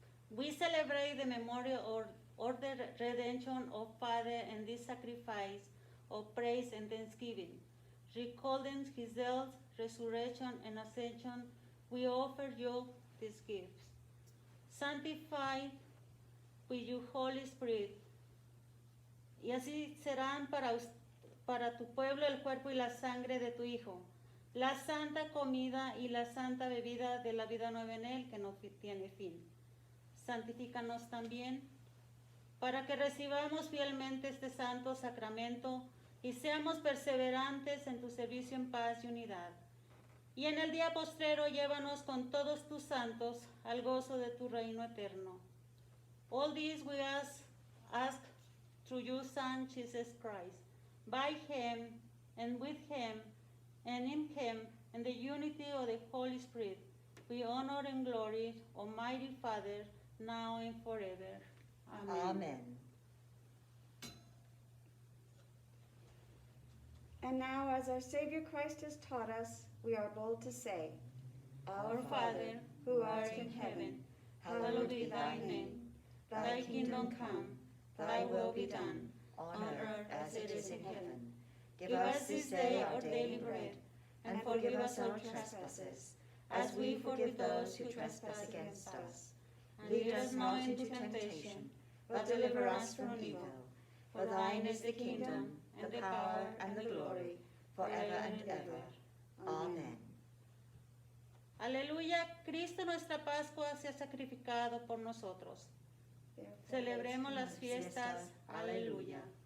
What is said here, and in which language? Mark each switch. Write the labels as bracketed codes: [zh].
[en] We celebrate the memorial or the redemption of Father and this sacrifice of praise and thanksgiving. Recalling his death, resurrection, and ascension, we offer you these gifts. Sanctified with your Holy Spirit. [es] Y así serán para tu pueblo el cuerpo y la sangre de tu Hijo, la santa comida y la santa bebida de la vida nueva en Él que no tiene fin. Santifícanos también para que recibamos fielmente este santo sacramento y seamos perseverantes en tu servicio en paz y unidad. Y en el día postrero llévanos con todos tus santos al gozo de tu reino eterno. [en] All this we ask through your Son, Jesus Christ, by him and with him and in him and the unity of the Holy Spirit, we honor and glory, Almighty Father, now and forever. Amen. Amen. And now, as our Savior Christ has taught us, we are bold to say, Our Father, who art in heaven, hallowed be thy name. Thy kingdom come, thy will be done, on earth as it is in heaven. Give us this day our daily bread, and forgive us our trespasses, as we forgive those who trespass against us. And lead us not into temptation, but deliver us from evil. For thine is the kingdom, and the power, and the glory, forever and ever. Amen. [es] Aleluya, Cristo nuestra Pascua se ha sacrificado por nosotros. Celebremos las fiestas. Aleluya.